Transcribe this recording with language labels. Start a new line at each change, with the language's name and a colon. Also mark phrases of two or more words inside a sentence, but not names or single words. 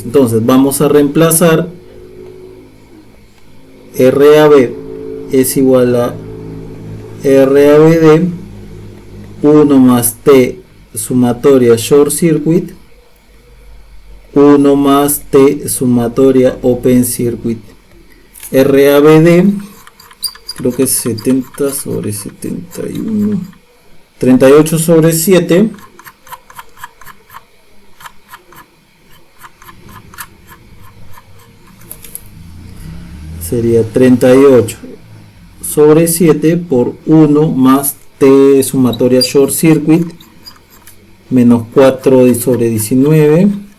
Spanish: Entonces vamos a reemplazar RAB es igual a RABD 1 más T sumatoria
English: short circuit
Spanish: 1 más T sumatoria
English: open circuit.
Spanish: RABD creo que es 70 sobre 71, 38 sobre 7 sería 38 sobre 7 por 1 más T sumatoria
English: short circuit
Spanish: menos 4 sobre 19